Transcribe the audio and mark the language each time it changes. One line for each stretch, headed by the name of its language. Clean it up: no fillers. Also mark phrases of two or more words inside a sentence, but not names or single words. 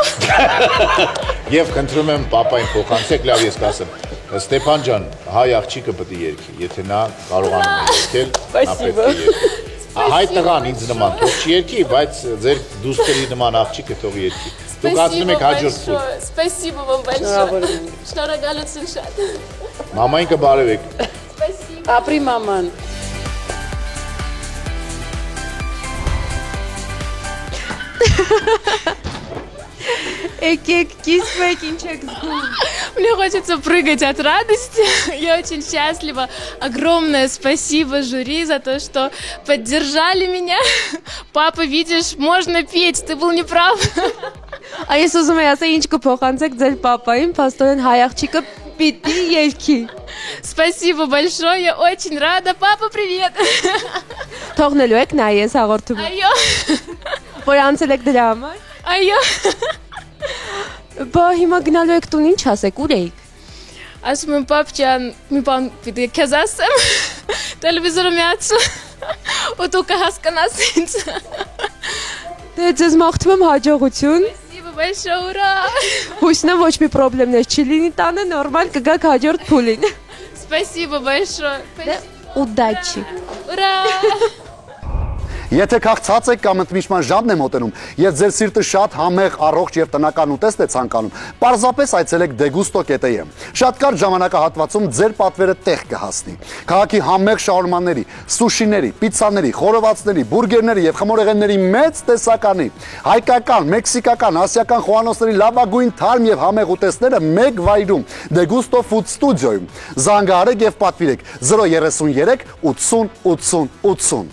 Armenian: Եվ խնդրում եմ պապային փոխանցեք, լավ ես կասեմ։ Ստեփան ջան, հայ աղջիկը պետք է երգի, եթե նա կարողանում է երգել, նա պետք է երգի։ Հայ տղան ինձ նման թող չերգի, բայց ձեր դուստերի նման աղջիկը թող երգի։ Դուք ասում եք հաջորդ փուլ։
Russian: Спасибо вам большое։
Armenian: Շնորհակալություն շատ։ Մամային կբարևեք։
Russian: Спасибо։
Armenian: Ապրի մաման։ Եկեք կիսվեք, ինչ եք զգում։
Russian: Мне хочется прыгать от радости. Я очень счастлива. Огромное спасибо жюри за то, что поддержали меня. Папа, видишь, можно петь, ты был неправ.
Armenian: Այս ուզում եմ ասել, ինչ կփոխանցեք ձեր պապային, փաստորեն հայ աղջիկը պիտի երգի։
Russian: Спасибо большое, я очень рада. Папа, привет.
Armenian: Թողնելու եք նա ես հաղորդում։ Այո։ Որ անցել եք դրա համար։ Այո։ Բա հիմա գնալու եք տուն, ինչ ասեք, ուր եք։ Ասում եմ պապ մի բան պիտի քեզ ասեմ։ Տելևիզորը միացու։ Ու դու կհասկանաս ինձ։ Դե ձեզ մաղթում եմ հաջողություն։
Russian: Спасибо большое, ура։
Armenian: Հույսն եմ ոչ մի խնդիրներ չլինի տանը, նորմալ կգաք հաջորդ փուլին։
Russian: Спасибо большое։ Удачи։ Ура։
Armenian: Եթե քաղցած եք կամ ընդմիջման ժամն է մոտենում, եւ ձեր սիրտը շատ համեղ, առողջ եւ տնական ուտեստ է ցանկանում, պարզապես այցելեք degusto.am։ Շատ կարճ ժամանակահատվածում ձեր պատվերը տեղ կհասնի։ Քաղաքի համեղ շաուրմաների, սուշիների, պիցցաների, խորովածների, բուրգերների եւ խմորեղենների մեծ տեսականի, հայկական, մեքսիկական, ասիական խոհանոցների լավագույն թարմ եւ համեղ ուտեստները մեկ վայրում, Degusto Food Studio-ում։ Զանգահարեք եւ պատվիրեք 033 80 80 80։